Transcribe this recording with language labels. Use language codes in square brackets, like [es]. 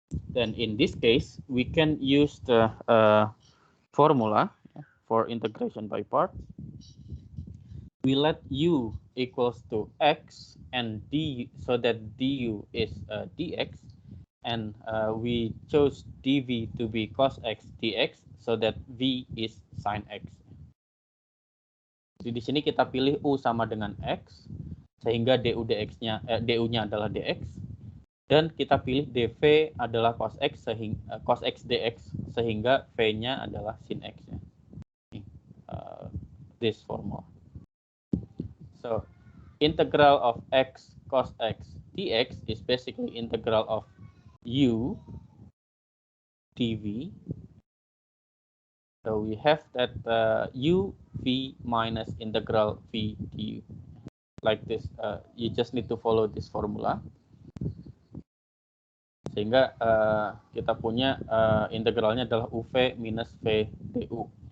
[en] Then in this case, we can use the formula for integration by parts. We let u equals to x and d, so that du is dx, and we chose dv to be cos x dx, so that v is sin x. [id] Jadi di sini kita pilih u sama dengan x, sehingga du dx-nya du-nya adalah dx, dan kita pilih dv adalah cos x sehingga cos x dx, sehingga v-nya adalah sin x. Ya. [en] This formula. So integral of x cos x dx is basically integral of u dv. So we have that u v minus integral v du. Like this, you just need to follow this formula. [id] Sehingga kita punya integralnya adalah uv minus v du.